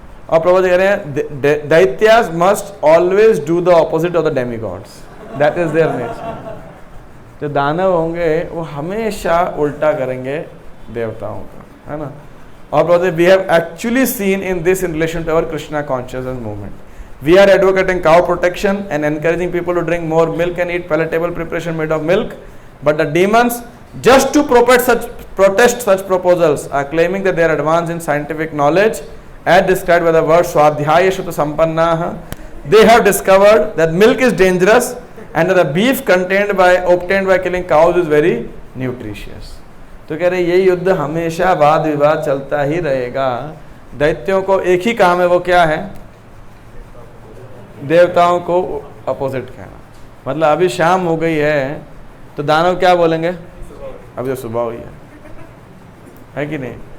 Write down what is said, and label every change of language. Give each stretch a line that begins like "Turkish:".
Hindi: और प्रभु जी कह रहे हैं
English: Daityas must always do the opposite of the demigods, that is their nature.
Hindi: जो दानव होंगे वो हमेशा उल्टा करेंगे देवताओं का, है ना। और प्रभु
English: We have actually seen in this in relation to our Krishna consciousness movement. We are advocating cow protection and encouraging people to drink more milk and eat palatable preparation made of milk, but the demons, just to protest such proposals, are claiming that they are advanced in scientific knowledge, as described by the word swadhyaya shuta sampannah. They have discovered that milk is dangerous and that the beef obtained by killing cows is very nutritious.
Hindi: तो कह रहे ये युद्ध हमेशा वाद विवाद चलता ही रहेगा। दैत्यों को एक ही काम है, वो क्या है, देवताओं को अपोजिट कहना। मतलब अभी शाम हो गई है तो दानव क्या बोलेंगे, अभी तो सुबह हुई है कि नहीं।